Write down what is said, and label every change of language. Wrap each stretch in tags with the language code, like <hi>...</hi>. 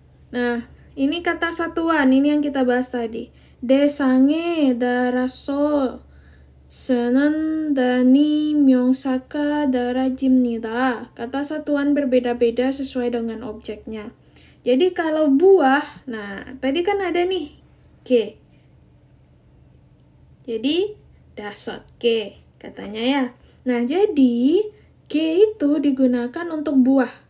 <id>Nah, ini kata satuan, ini yang kita bahas tadi.</id> <ko>대상에 따라서 쓰는 단위 명사가 달라집니다.</ko> <id>Kata satuan berbeda-beda sesuai dengan objeknya. Jadi kalau buah, nah tadi kan ada nih G. Jadi 5개 katanya ya. Nah jadi G itu digunakan untuk buah.</id>